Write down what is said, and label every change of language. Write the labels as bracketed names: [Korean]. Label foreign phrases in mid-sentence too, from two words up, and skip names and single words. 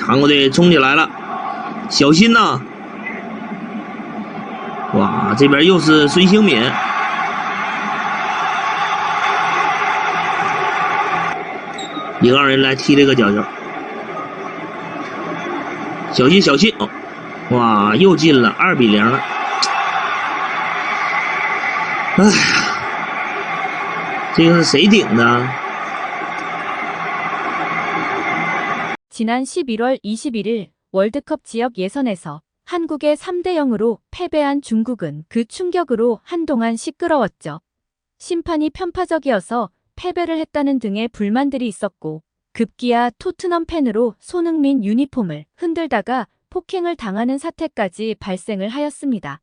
[Chinese] 韩国队冲起来了，小心呐！哇，这边又是孙兴敏，一个人来踢这个角球，小心小心哦！哇，又进了，2-0了。哎呀，这个是谁顶的？ [Korean] 지난 11월 21일 월드컵 지역 예선에서 한국에 3-0으로 패배한 중국은 그 충격으로 한동안 시끄러웠죠. 심판이 편파적이어서 패배를 했다는 등의 불만들이 있었고 급기야 토트넘 팬으로 손흥민 유니폼을 흔들다가 폭행을 당하는 사태까지 발생을 하였습니다.